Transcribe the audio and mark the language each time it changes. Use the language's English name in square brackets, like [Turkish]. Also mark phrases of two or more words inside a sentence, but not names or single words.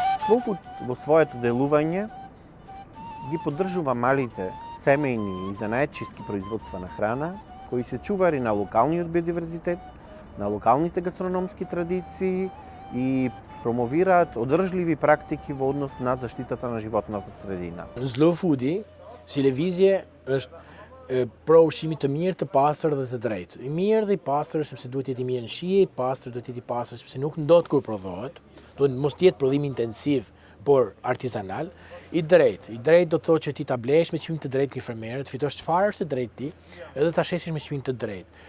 [Macedonian] Слоуфуд во своето делување ги поддржува малите семејни и занаетчиски производства на храна, кои се чувари на локалниот биодиверзитет, на локалните гастрономски традиции и промовираат одржливи практики во однос на заштитата на животната средина. [Albanian] Slow Foodi, si lëvizje është pro ushqimit të mirë, të pastër dhe të drejtë. I mirë dhe i pastër sepse duhet jetë i mirë në shije, i pastër duhet jetë i pastër sepse nuk ndot kur prodhohet, duhet mos jetë prodhim intensiv, por artizanal. I drejtë do të thotë që ti ta blesh me çmim të drejtë këto fermerë, të fitosh çfarë është të drejtë ti, edhe ta shesësh me çmim të drejtë.